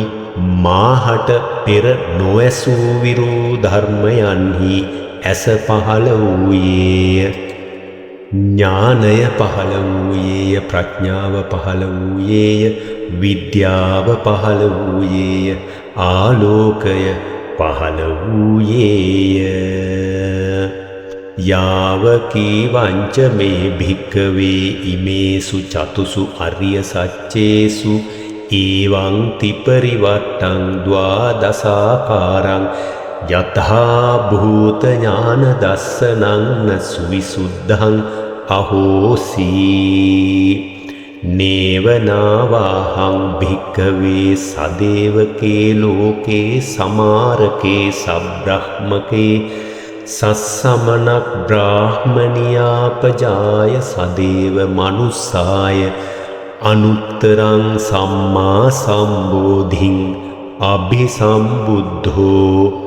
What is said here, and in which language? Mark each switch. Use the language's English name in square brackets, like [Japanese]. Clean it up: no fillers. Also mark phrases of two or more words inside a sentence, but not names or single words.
[Sinhala] මාහට පෙර නොඇසූ විරු ධර්මයන්හි ඇස පහළ වූයේය ඥානය පහළ වූයේය ප්‍රඥාව පහළ වූයේය විද්‍යාව පහළ වූයේය ආලෝකය පහළ වූයේය [Pali] යාවකී වංච මේ භික්ඛවේ ඉමේසු චතුසු අරිය සච්චේසු ඒවං තිපරිවට්ටං ද්වාදසාකාරං යතහා භූත ඥාන දස්සනං න සුවිසුද්ධං අහෝසී නේවනාවාහං භික්ඛවේ සදේවකේ ලෝකේ සමාරකේ සබ්‍රහ්මකේ සස්සමනක් බ්‍රාහ්මනියාපජාය සදේව මනුස්සාය අනුත්තරං සම්මා සම්බෝධින් අභිසම්බුද්ධෝ